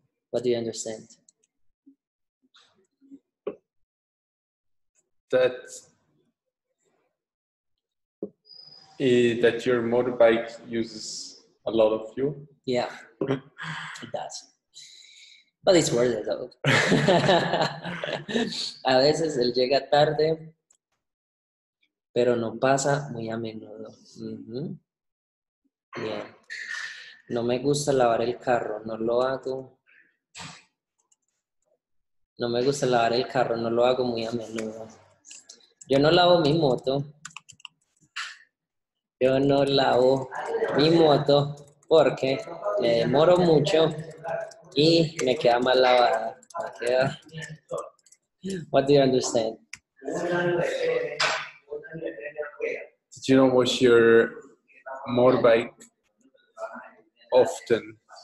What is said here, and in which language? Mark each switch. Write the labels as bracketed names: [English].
[English] What do you understand? That your motorbike uses a lot of fuel? Yeah, it does. But it's worth it though. [Spanish] A veces él llega tarde, pero no pasa muy a menudo. Bien. No me gusta lavar el carro, no lo hago. No me gusta lavar el carro, no lo hago muy a menudo. Yo no lavo mi moto. Yo no lavo mi moto porque me demoro mucho y me queda mal lavada. [English] What do you understand? Did you wash your motorbike often?